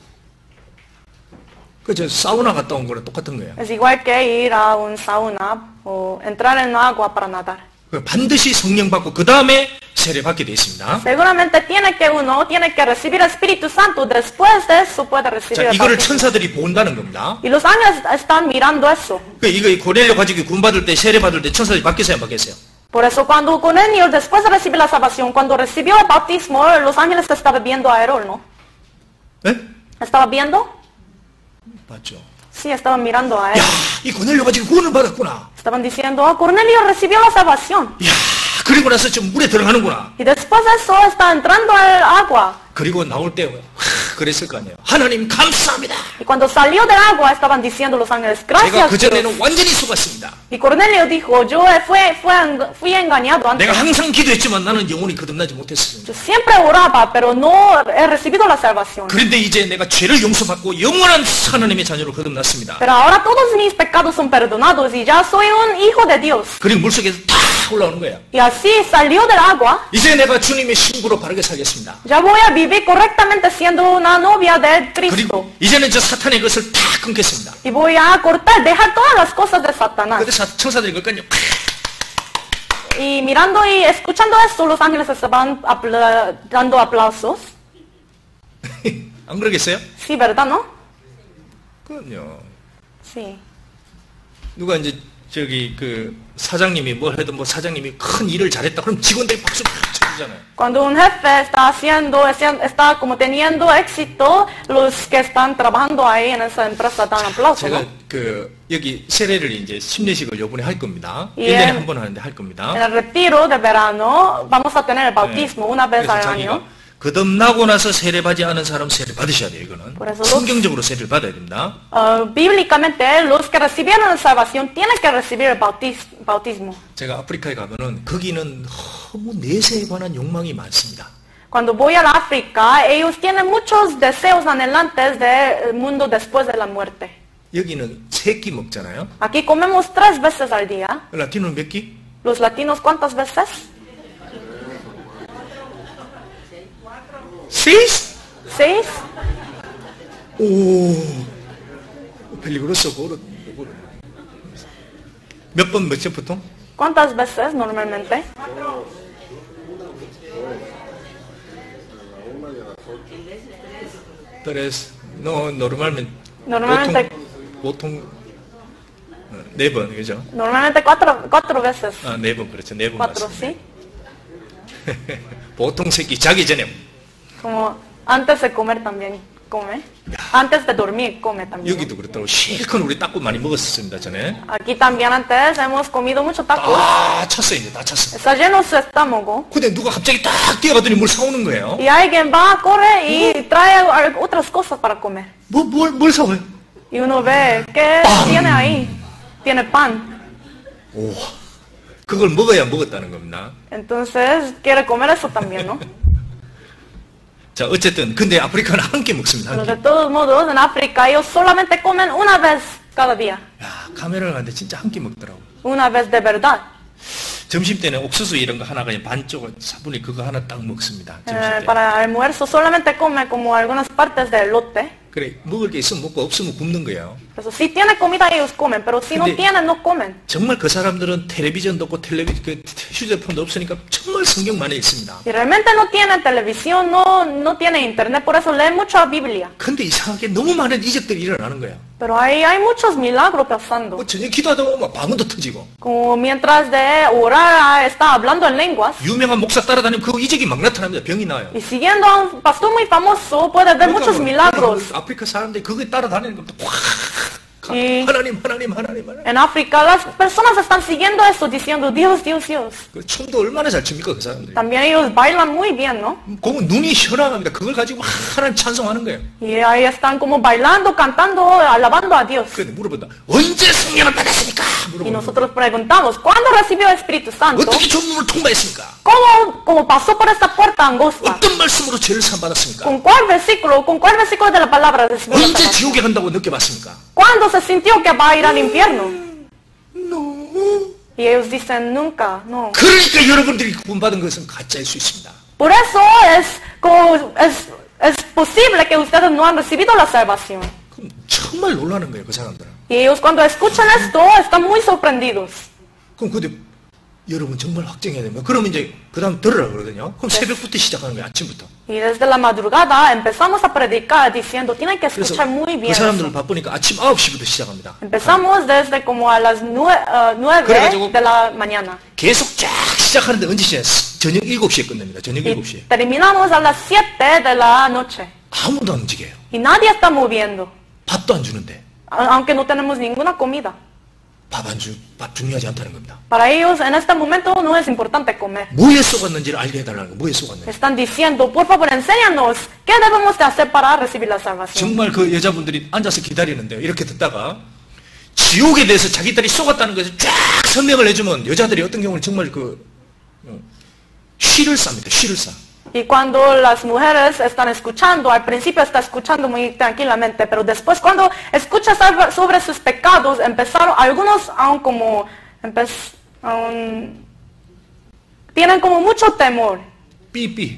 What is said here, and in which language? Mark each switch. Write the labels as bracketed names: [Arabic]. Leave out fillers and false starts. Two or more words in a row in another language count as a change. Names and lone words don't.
[Korean] 그저 사우나 갔다 온 거랑 똑같은 거예요. [Spanish] Es igual que ir a un sauna o entrar en agua para nadar. [Korean] 반드시 성령 받고 그 다음에 세례 받게 돼 있습니다. [Spanish] Seguramente uno tiene que recibir el Espíritu Santo, después de eso puede recibir [Korean] 자, [Spanish] el [Korean] 이거를 [Spanish] bautismo. [Korean] 천사들이 본다는 겁니다. [Spanish] Y los ángeles están mirando eso. [Korean] 이거 고넬료 가지고 구원 받을 때 세례 받을 때 천사들이 받겠어요, 안 받겠어요? [Spanish] Por eso cuando Cornelio, después de recibir la salvación, cuando recibió el bautismo, los ángeles estaban viendo a él, ¿no? [Korean] 네? [Spanish] ¿Estaba viendo? [Korean] 맞죠. [Spanish] Sí, estaban mirando a él. [Korean] 야, 이 고넬료 가지고 구원을 받았구나. [Spanish] Estaban diciendo, oh, Cornelio recibió la salvación. [Korean] 야, 그리고 나서 지금 물에 들어가는구나. [Spanish] Y después de eso está entrando al agua. [Korean] 그리고 나올 때 그랬을 거 아니에요. 하나님 감사합니다. [Spanish] Y cuando salió del agua estaban diciendo los ángeles, [Korean] 제가 [Spanish] gracias [Korean] 그 [Spanish] Dios. [Korean] 전에는 완전히 속았습니다. [Spanish] Y Cornelio dijo, yo fui engañado antes. [Korean] 내가 항상 기도했지만 나는 영혼이 거듭나지 못했습니다. [Spanish] Yo siempre oraba, pero no he recibido la salvación. [Korean] 그런데 이제 내가 죄를 용서받고 영원한 하나님의 자녀로 거듭났습니다. [Spanish] Pero ahora todos mis pecados son perdonados y ya soy un hijo de Dios. [Korean] 그리고 물속에서 다 올라오는 거야. [Spanish] Y así salió del agua. [Korean] 이제 내가 주님의 신부로 바르게 살겠습니다. [Spanish] Ya voy a vivir correctamente siendo una novia de Cristo. [Korean] 그리고 이제는 저 사탄의 것을 다 끊겠습니다. [Spanish] Y voy a cortar, dejar todas las cosas de Satanás. [Korean] 근데 천사들이 그걸까요? [Spanish] Y mirando y escuchando esto, los ángeles estaban dando aplausos. [Korean] 안 그러겠어요? [Spanish] Sí, ¿verdad, no? [Korean] 그럼요. [Spanish] Sí. [Korean] 누가 이제 저기 그 사장님이 뭘 해도 뭐 사장님이 큰 일을 잘했다 그럼 직원들이 박수 쳐주잖아요. [Spanish] Cuando un jefe está como teniendo éxito, los que están trabajando ahí en esa empresa dan aplausos. [Korean] 제가 [Spanish] ¿no? [Korean] 그 여기 세례를 이제 심례식을 요번에 할 겁니다. 예. 1년에 한 번 하는데 할 겁니다. [Spanish] En el retiro de verano vamos a tener el bautismo una vez [Korean] 그래서 [Spanish] al [Korean] 자기가 [Spanish] año. [Korean] 거듭나고 나서 세례받지 않은 사람 세례 받으셔야 돼요. 이거는 그래서 성경적으로 세례를 받아야 됩니다. [Spanish] Bíblicamente, los que recibieron la salvación tienen que recibir el bautismo. [Korean] 제가 아프리카에 가면은 거기는 너무 내세에 관한 욕망이 많습니다. [Spanish] Cuando voy a África, ellos tienen muchos deseos anhelantes del mundo después de la muerte. [Korean] 여기는 3끼 먹잖아요. [Spanish] Aquí comemos 3 veces al día. [Korean] 라틴은 몇 끼? [Spanish] Los latinos, ¿cuántas veces? [Korean] 6? [Spanish] 6. [Korean] 오, peligroso. 몇 번 몇째 보통? [Spanish] ¿Cuántas veces normalmente? Tres. No, normalmente [Korean] 보통 4번, 그죠? [Spanish] Normalmente cuatro veces. [Korean] 아, 4번, 그렇죠. 4번 [Spanish] Cuatro, [Korean] 맞습니다. [Spanish] ¿sí? [Korean] 보통 새끼 자기 전에 [Spanish] Como antes de comer también come. Antes de dormir come también. [Korean] 여기도 그렇다고 실컷 우리 딱고 많이 먹었습니다 전에. [Spanish] Aquí también antes hemos comido mucho tacos. [Korean] 다 찼어요 이제 다 찼어. [Spanish] Está lleno su estómago. [Korean] 근데 누가 갑자기 딱 뛰어가더니 뭘 사오는 거예요? [Spanish] Y alguien va, corre y trae otras cosas para comer. [Korean] 뭘 사와요? [Spanish] Y uno ve, ¿qué tiene ahí? Tiene pan. [Korean] 오, 그걸 먹어야 먹었다는 겁니다. [Spanish] Entonces quiere comer eso también, ¿no? [Korean] 자, 어쨌든 근데 아프리카는 한 끼 먹습니다. [Spanish] Pero [Korean] 한 [Spanish] de [Korean] 끼. [Spanish] todos modos, en África ellos solamente comen una vez cada día. [Korean] 야, 카메라를 가는데 진짜 한 끼 먹더라고. [Spanish] Una vez de verdad. [Korean] 점심 때는 옥수수 이런 거 하나 그냥 반쪽을 사분이 그거 하나 딱 먹습니다. 점심 때. [Spanish] Para almuerzo solamente come como algunas partes de elote. [Korean] 그래, 먹을 게 있으면 먹고 없으면 굶는 거예요. [Spanish] Eso, si tiene comida ellos comen, pero si no [Korean] 근데 [Spanish] tienen no comen. [Korean] 정말 그 사람들은 텔레비전도 없고 휴대폰도 없으니까 정말 성경만에 있습니다. [Spanish] Y realmente no tienen televisión, no tienen internet, por eso leen mucha Biblia. [Korean] 근데 이상하게 너무 많은 이적들이 일어나는 거예요. [Spanish] Pero ahí hay muchos milagros pasando. [Korean] 뭐 저녁 기도하다 보면 방언도 터지고. [Spanish] Como mientras de orar está hablando en lenguas. [Korean] 유명한 목사 따라다니면 그 이적이 막 나타납니다. 병이 나요. [Spanish] Y siguiendo a un pastor muy famoso puede ver muchos milagros. [Korean] 아프리카 사람들이 그거에 따라다니는 것도 확 [Spanish] Y [Korean] 하나님. [Spanish] en África las personas están siguiendo eso diciendo Dios. [Korean] 그 춤도 얼마나 잘 춥니까 그 사람들이. [Spanish] También ellos bailan muy bien, ¿no? [Korean] 그건 눈이 현황합니다. 그걸 가지고 막 하나님 찬송하는 거예요. [Spanish] Y ahí están como bailando, cantando, alabando a Dios. [Korean] 그런데 물어본다. 언제 성령을 받았습니까? [Spanish] Y [Korean] 물어본다. [Spanish] nosotros preguntamos, ¿cuándo recibió el Espíritu Santo? [Korean] 어떻게 좁음을 통과했습니까? [Spanish] ¿Cómo pasó por esta puerta angosta? [Korean] 어떤 말씀으로 죄를 사함받았습니까? [Spanish] ¿Con cuál versículo de la palabra recibió la [Korean] 언제 [Spanish] salvación? [Korean] 지옥에 간다고 느껴봤습니까? [Spanish] ¿Cuándo se sintió que va a ir al infierno? No. Y ellos dicen, nunca, no. [Korean] 그러니까 여러분들이 구원받은 것은 가짜일 수 있습니다. [Spanish] Por eso es posible que ustedes no han recibido la salvación. [Korean] 그럼 정말 놀라는 거예요, 그 사람들은. [Spanish] Y ellos cuando escuchan esto están muy sorprendidos. [Korean] 그럼 근데 여러분 정말 확정해야 됩니다. 그러면 이제 그 다음 들으라 그러거든요. 그럼 새벽부터 시작하는 거예요, 아침부터. [Spanish] Y desde la madrugada empezamos a predicar diciendo, tienen que [Korean] 그래서 [Spanish] escuchar muy bien. [Korean] 그 사람들은 바쁘니까 아침 9시부터 시작합니다. [Spanish] Empezamos desde como a las 9 [Korean] 그래가지고 [Spanish] de la mañana. [Korean] 계속 쫙 시작하는데 언제 시작? 저녁 7시에 끝납니다. 저녁 [Spanish] Y [Korean] 7시에. [Spanish] terminamos a las 7 de la noche. [Korean] 아무도 안 움직여요. [Spanish] Y nadie está moviendo, [Korean] 밥도 안 주는데. [Spanish] aunque no tenemos ninguna comida. [Korean] 밥 중요하지 않다는 겁니다. [Spanish] Para ellos en este momento no es importante comer. [Korean] 뭐에 쏘갔는지를 알게 해달라는 거예요. 뭐에 쏘갔는지. [Spanish] Están diciendo, por favor, enséñanos qué debemos de hacer para recibir la salvación. [Korean] 정말 그 여자분들이 앉아서 기다리는데요. 이렇게 듣다가 지옥에 대해서 자기들이 쏘갔다는 것을 쫙 설명을 해주면 여자들이 어떤 경우는 정말 쉬를 쌉니다. 쉬를 싸. [Spanish] Y cuando las mujeres están escuchando, al principio está escuchando muy tranquilamente, pero después cuando escucha sobre sus pecados, empezaron, algunos aún como, tienen como mucho temor. 삐삐.